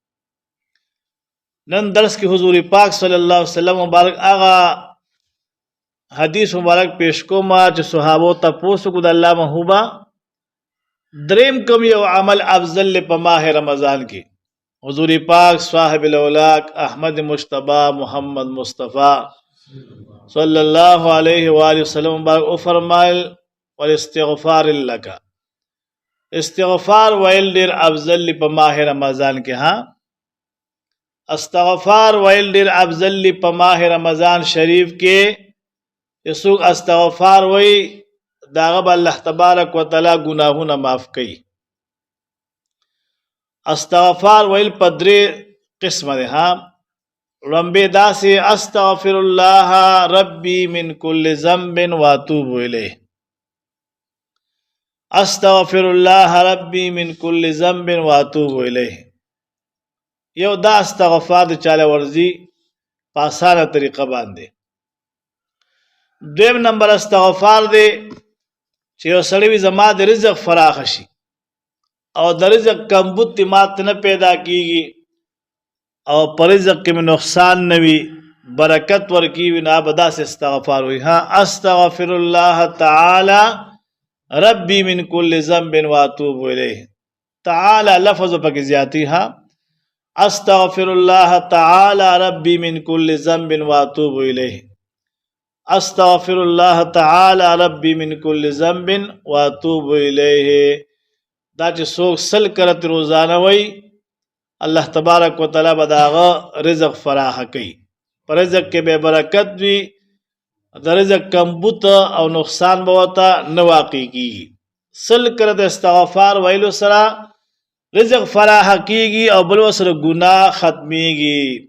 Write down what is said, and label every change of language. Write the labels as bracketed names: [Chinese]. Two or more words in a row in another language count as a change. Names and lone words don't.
[Pashto] نن درس کې حضور پاک [Arabic] صلی الله علیه وسلم [Pashto] مبارک هغه حدیث مبارک پیش کوم چې صحابو ته پوښتنه کو د الله محبوبه دریم کوم یو عمل افضل په ماہ رمضان کې. حضور پاک [Arabic] صاحب الاولاق [Pashto] احمد مجتبی محمد مصطفی [Arabic] صلی الله علیه و آله وسلم [Pashto] مبارک او فرمایل [Arabic] والاستغفار لك، [Pashto] استغفار ویل ډیر افضل په ماہ رمضان کې. ها، استغفار ویل ډیر افضل په ماہ رمضان شریف کې. یسوع استغفار وی داغه [Arabic] الله تبارک وتعالى [Pashto] گناهونه معاف کوي. استغفار ویل په درې قسمه ده. ها، لمبه داسې [Arabic] استغفر الله ربي من كل ذنب واتوب الیه، استغفر الله ربي من كل ذنب واتوب الیه. [Pashto] یو دا استغفار د چاله ورزي په اسانه طریقه باندې. دویم نمبر استغفار دی چې یو سړی وي زما د رزق فراخ شي او د رزق کمبود مات نه پیدا کیږي او پر رزق کې نقصان نه وي، برکت ورکی وي، نه به داسې استغفار وي. [Arabic] ها، استغفر الله تعالی ربي من كل ذنب واتوب الیه. [Pashto] تعالی لفظ پکې زیاتی. [Arabic] ها، استغفر الله تعالی ربي من كل ذنب واتوب الیه، استغفر الله تعالی ربي من كل ذنب واتوب الیه. [Pashto] دا چې څوک سل کرت روزانه وي [Arabic] الله تبارک وتعالی [Pashto] به داغه رزق فراخ کوي، پر رزق کې به برکت وي، د رزق کمبود او نقصان به وته نه واقع کیږي. سل کرت استغفار ویلو سره رزق فراخ کیږي او بل سره ګناه ختميږي.